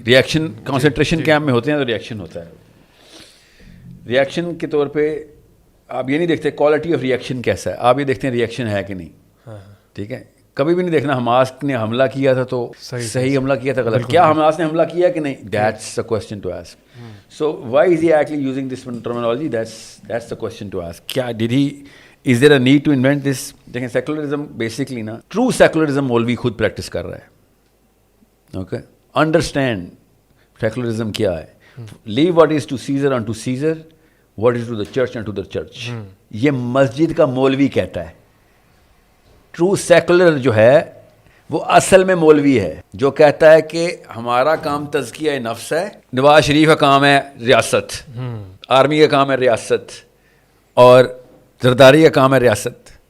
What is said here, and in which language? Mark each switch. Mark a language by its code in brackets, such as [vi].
[ur] Reaction concentration camp میں ہوتے ہیں تو ریئیکشن ہوتا ہے. ریئیکشن کے طور پہ آپ یہ نہیں دیکھتے کوالٹی آف ریئیکشن کیسا ہے, آپ یہ دیکھتے ہیں ریئیکشن ہے کہ نہیں. ٹھیک ہے, کبھی بھی نہیں دیکھنا حماس نے حملہ کیا تھا تو صحیح حملہ کیا تھا غلط, کیا حماس نے حملہ کیا کہ نہیں, [en] That's the question to ask. So why is he actually using this terminology? That's the question to ask. [ur] کیا [en] is there a need to invent this? [ur] دیکھیں سیکولرزم بیسکلی نا, ٹرو سیکولرزم مولوی خود پریکٹس کر رہا ہے. اوکے, انڈرسٹینڈ سیکولرزم کیا ہے. [en] Leave what is to Caesar unto Caesar, what is to the church unto the church. [ur] یہ مسجد کا مولوی کہتا ہے. ٹرو سیکولر جو ہے وہ اصل میں مولوی ہے جو کہتا ہے کہ ہمارا کام تزکیہ نفس ہے, نواز شریف کا کام ہے ریاست, آرمی کا کام ہے ریاست, اور زرداری کا کام ہے ریاست.